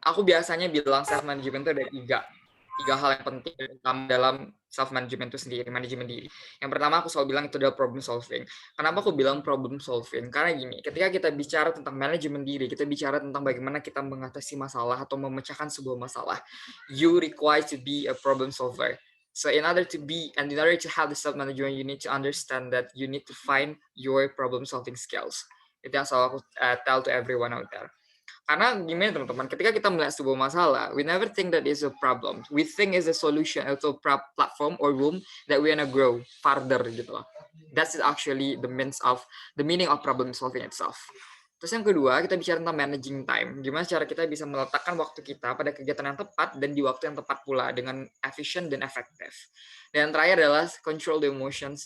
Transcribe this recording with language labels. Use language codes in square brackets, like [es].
[id] Aku biasanya bilang self management itu ada tiga hal yang penting dalam self management itu sendiri, manajemen diri. Yang pertama aku selalu bilang itu adalah problem solving. Kenapa aku bilang problem solving? Karena gini, ketika kita bicara tentang manajemen diri, kita bicara tentang bagaimana kita mengatasi masalah atau memecahkan sebuah masalah. [en] You require to be a problem solver. So in order to have the self management, you need to understand that you need to find your problem solving skills. [id] Itu yang selalu aku [en] tell to everyone out there. [id] Karena gimana teman-teman, ketika kita melihat sebuah masalah, [en] we never think that is a problem. We think is a solution [id] atau [en] platform or room that we wanna grow further [id] gitu loh. [en] That's actually the meaning of problem solving itself. [id] Terus yang kedua, kita bicara tentang managing time. Gimana cara kita bisa meletakkan waktu kita pada kegiatan yang tepat dan di waktu yang tepat pula dengan efisien dan efektif. Dan yang terakhir adalah [en] control the emotions.